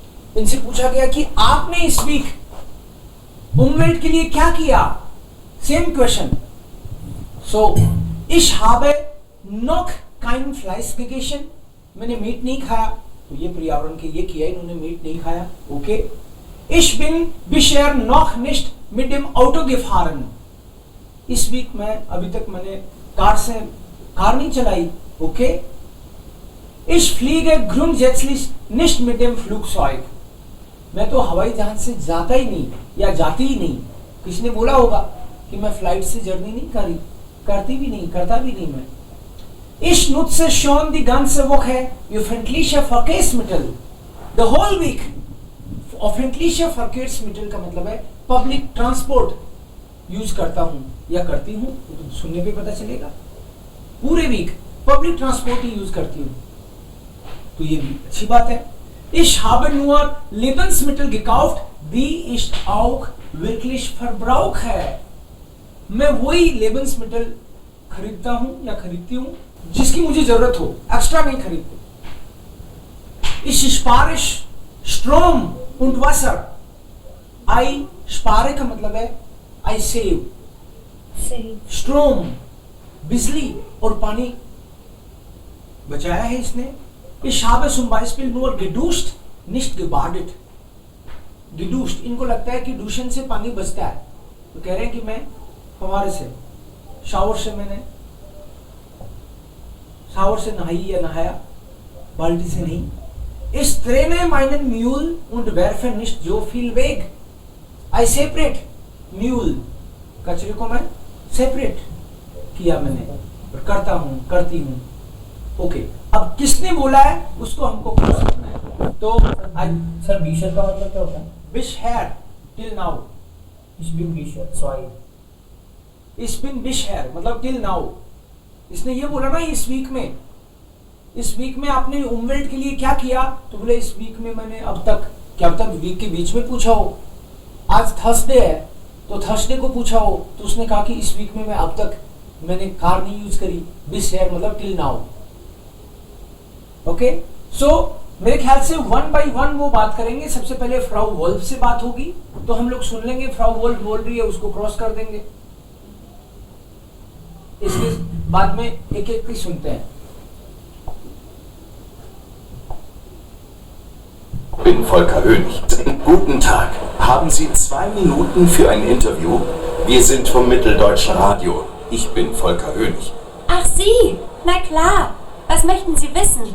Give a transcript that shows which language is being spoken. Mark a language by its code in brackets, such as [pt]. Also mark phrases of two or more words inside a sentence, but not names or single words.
[hi] इनसे पूछा गया कि आपने इस वीक उम्मेद के लिए क्या किया, [en] same question. [de] सो ich habe noch kein Fleisch gegessen, [hi] मैंने मीट नहीं खाया, तो ये पर्यावरण के ये किया, इन्होंने मीट नहीं खाया. ओके. [de] ich bin bisher noch nicht mit dem Auto gefahren, [hi] इस वीक में अभी तक मैंने कार नहीं चलाई. ओके. [de] ich fliege grundsätzlich nicht mit dem Flugzeug, [hi] मैं तो हवाई जहाज से जाता ही नहीं या जाती ही नहीं. किसने बोला होगा कि मैं फ्लाइट से जर्नी नहीं करता भी नहीं मैं. [de] ich nutze schon die ganze Woche öffentliche Verkehrsmittel, [en] the whole week. [de] öffentliche Verkehrsmittel [hi] का मतलब है [en] public transport use [hi] करता हूं या करती हूं, तो सुनने पे पता चलेगा. पूरे वीक [en] public transport [hi] ही यूज करती हूं, तो ये भी अच्छी बात है. [de] ich habe nur Lebensmittel gekauft, die ich auch wirklich verbrauche, [hi] मैं वही Lebensmittel खरीदता हूं या खरीदती हूं जिसकी मुझे जरूरत हो, एक्स्ट्रा नहीं खरीदती. [de] ich spare Strom und Wasser, [en] I spare [hi] का मतलब है [en] I save. [hi] Strom बिजली और पानी बचाया है इसने. [de] ich habe zum Beispiel nur geduscht, nicht gebadet. geduscht, [hi] इनको लगता है कि दूषण से पानी बचता है, तो कह रहे हैं कि मैं फवारे से, शावर से नहाई या नहाया, बाल्टी से नहीं. [de] ich trenne meinen Müll und werfe nicht so viel weg, [en] I separate [de] Müll, [hi] कचरे को मैं सेपरेट किया मैंने, और करती हूं. ओके. अब किसने बोला है उसको हमको क्रॉस करना है. तो सर bisher का मतलब क्या होता है? [en] bisher till now, [de] ich bin bisher, sorry, ich bin bisher मतलब [en] till now. [hi] इसने ये बोला ना इस वीक में आपने उम्मेद के लिए क्या किया, तो बोले इस वीक में मैंने अब तक वीक के बीच में पूछा हो. आज थर्सडे है तो थर्सडे को पूछा हो, तो उसने कहा कि इस वीक में मैं अब तक मैंने कार नहीं यूज करी. bisher मतलब [en] till now. [hi] ओके. सो मेरे ख्याल से [en] one by one [hi] वो बात करेंगे. सबसे पहले फ्राउ वोल्फ से बात होगी, तो हम लोग सुन लेंगे फ्राउ वोल्फ बोल रही है, उसको क्रॉस कर देंगे. इसके बाद में एक एक की सुनते हैं. [de] Bin Volker Hönig. Guten Tag. Haben Sie 2 Minuten für ein Interview? Wir sind vom Mitteldeutschen Radio. Ich bin Volker Hönig. Ach Sie? Na klar. Was möchten Sie wissen?